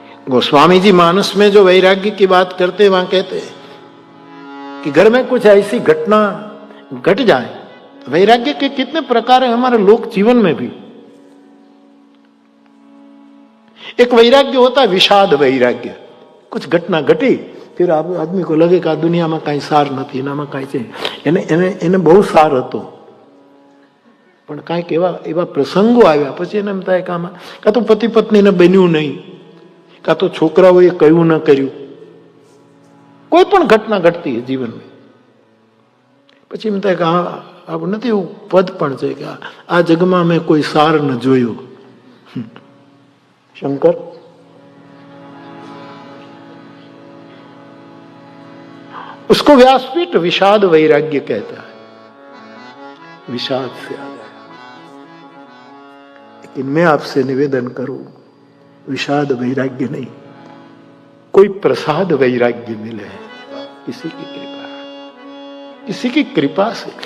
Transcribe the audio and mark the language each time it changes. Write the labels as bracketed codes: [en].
[hi] गोस्वामी जी मानस में जो वैराग्य की बात करते वहां कहते हैं कि घर में कुछ ऐसी घटना घट जाए, वैराग्य के कितने प्रकार है हमारे लोक जीवन में भी। एक वैराग्य होता है विषाद वैराग्य, कुछ घटना घटी फिर आदमी को लगे कि आ दुनिया में कहीं सार नहीं, [gu] एनाમાં કઈ છે એને બહુ સાર હતો પણ કાંઈક એવા પ્રસંગો આવ્યા પછી એને એમ થાય કે આમાં કાં તો પતિ પત્નીને બન્યું નહીં, કાં તો છોકરાઓએ કયું ન કર્યું, કોઈ પણ ઘટના ઘટતી [hi] है जीवन में, [gu] પછી એમ થાય કે આ નથી એવું પદ પણ છે કે આ જગમાં મેં કોઈ સાર ન જોયો। [hi] शंकर उसको व्यासपीठ विषाद वैराग्य कहता है। विषाद से आ गया, लेकिन मैं आपसे निवेदन करूं विषाद वैराग्य नहीं, कोई प्रसाद वैराग्य मिले किसी की कृपा, किसी की कृपा से।